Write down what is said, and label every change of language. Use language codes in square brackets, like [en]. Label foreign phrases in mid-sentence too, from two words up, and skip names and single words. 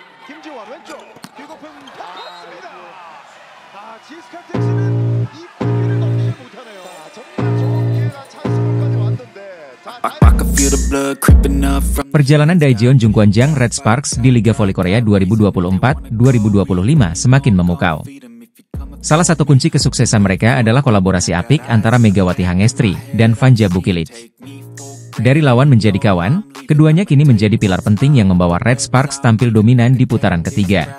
[ko] 김지원 왼쪽 뒤높은 떴습니다. GS 칼텍스는 이 공기를 넘기지 못하네요. 정말 좋은 기회가 찬스까지 왔는데. [id] Perjalanan Daejeon Jungkwanjang Red Sparks di Liga Voli Korea 2024-2025 semakin memukau. Salah satu kunci kesuksesan mereka adalah kolaborasi apik antara Megawati Hangestri dan Vanja Bukilic. Dari lawan menjadi kawan, keduanya kini menjadi pilar penting yang membawa Red Sparks tampil dominan di putaran ketiga.